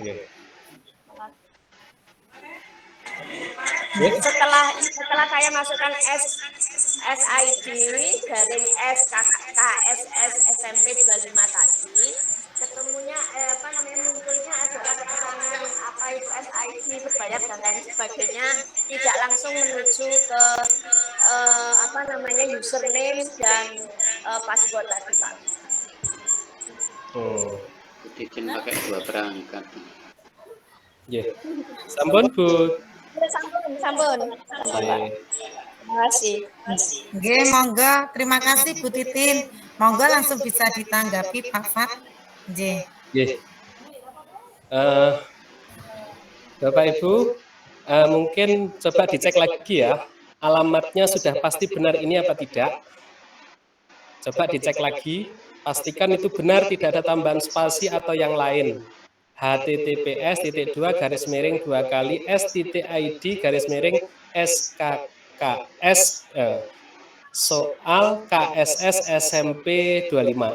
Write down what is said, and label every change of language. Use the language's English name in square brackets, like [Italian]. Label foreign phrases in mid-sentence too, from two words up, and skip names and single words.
[Indonesian] Setelah saya masukkan SID garing SKSS SMP 25 tadi, ketemunya munculnya adalah keterangan apa itu SID, berbayar dan lain sebagainya, tidak langsung menuju ke username dan password tadi Pak. Titin pakai 2 perangkat. [Javanese] Nggih. Sampun Bu. Sampun, Pak. [Indonesian] Terima kasih. Oke, monggo. Terima kasih Bu Titin. Monggo langsung bisa ditanggapi Pak Fat. [Javanese] Nggih. Nggih. [Indonesian] Bapak Ibu, mungkin coba dicek lagi ya, alamatnya sudah pasti benar ini apa tidak. Coba dicek lagi, pastikan itu benar, tidak ada tambahan spasi atau yang lain. https://s.id/id/skks soal KSS SMP 25.